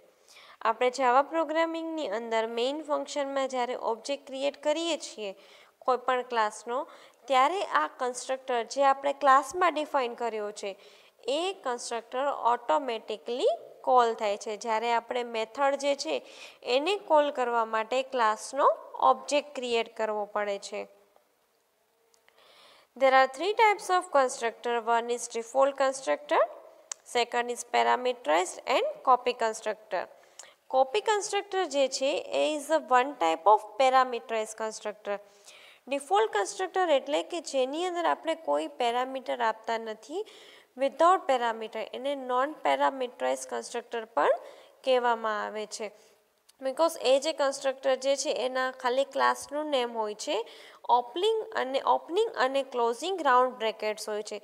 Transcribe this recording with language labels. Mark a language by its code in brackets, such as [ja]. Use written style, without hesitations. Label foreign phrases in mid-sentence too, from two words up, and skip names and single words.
[gu] આપણે જાવા પ્રોગ્રામિંગની અંદર [en] main function [gu] જ્યારે [en] object create [gu] કરીએ છીએ કોઈપણ ક્લાસનો ત્યારે આ કન્સ્ટ્રક્ટર જે આપણે ક્લાસમાં ડિફાઇન કર્યો છે એ [en] constructor automatically call [gu] થાય છે. જ્યારે આપણે મેથડ જે છે એને કોલ કરવા માટે ક્લાસનો [en] object create [gu] કરવો પડે છે. [en] There are three types of constructor. One is default constructor, second is parameterized and copy constructor. Copy constructor [gu] જે છે એ [en] is a one type of parameterized constructor. default constructor [gu] એટલે કે જેની અંદર આપણે કોઈ પેરામીટર આપતા નથી [en] without parameter [gu] એને [en] non parameterize constructor [gu] પણ કહેવામાં આવે છે. બિકોઝ એ જે કન્સ્ટ્રક્ટર જે છે એના ખાલી ક્લાસનું નેમ હોય છે ઓપનિંગ અને [en] closing round brackets [gu] હોય છે.